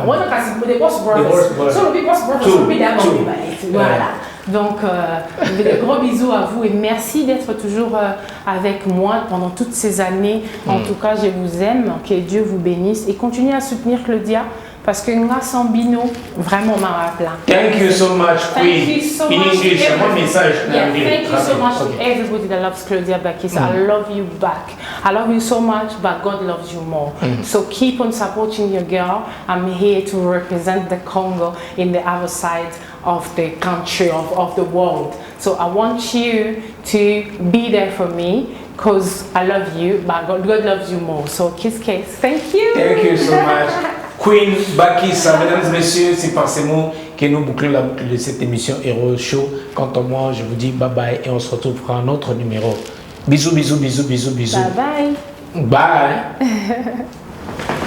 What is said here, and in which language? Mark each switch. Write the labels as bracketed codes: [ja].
[fr] On a passé pour des Boss Brothers. Sur le Boss Brothers, voilà. Donc, de gros bisous à vous et merci d'être toujours avec moi pendant toutes ces années. En tout cas, je vous aime, que Dieu vous bénisse et continuez à soutenir Claudia. Parce que nous sommes bino vraiment plein. [en] Thank you so much, Queen. Thank you so in much. English, message. Yeah, thank you so much to everybody that loves Claudia Bakis. I love you back. I love you so much, but God loves you more. So keep on supporting your girl. I'm here to represent the Congo in the other side of the country, of the world. So I want you to be there for me because I love you, but God loves you more. So kiss. Thank you. Thank you so much. [fr] Queen Bakis, mesdames et messieurs, c'est par ces mots que nous bouclons la boucle de cette émission Hero Show. Quant à moi, je vous dis bye bye et on se retrouve pour un autre numéro. Bisous, bisous, bisous, bisous, bisous. Bye bye. Bye.